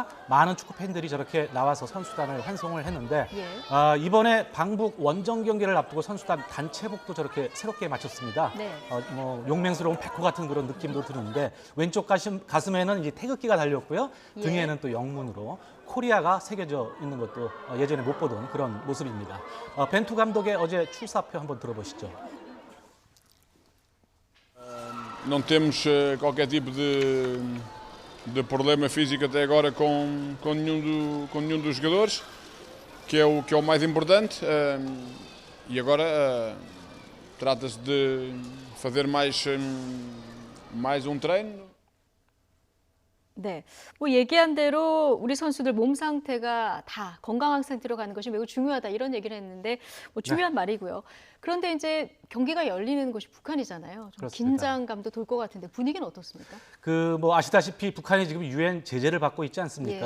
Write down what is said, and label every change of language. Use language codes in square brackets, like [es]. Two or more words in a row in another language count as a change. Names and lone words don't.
[ko] 많은 축구 팬들이 저렇게 나와서 선수단을 환송을 했는데 이번에 방북 원정 경기를 앞두고 선수단 단체복도 저렇게 새롭게 마쳤습니다. 네. 뭐 용맹스러운 백호 같은 그런 느낌도 드는데 왼쪽 가슴에는 이제 태극기가 달렸고요. 예. 등에는 또 영문으로 코리아가 새겨져 있는 것도 예전에 못 보던 그런 모습입니다. 벤투 감독의 어제 출사표 한번 들어보시죠. [pt] Não temos qualquer tipo de problema físico até agora com nenhum dos jogadores, que é o mais importante. E agora trata-se de fazer mais treino. [ko] 네, 뭐 얘기한 대로 우리 선수들 몸 상태가 다 건강한 상태로 가는 것이 매우 중요하다 이런 얘기를 했는데 뭐 중요한 말이고요. 그런데 이제 경기가 열리는 곳이 북한이잖아요. 좀 긴장감도 돌 것 같은데 분위기는 어떻습니까? 뭐 아시다시피 북한이 지금 유엔 제재를 받고 있지 않습니까?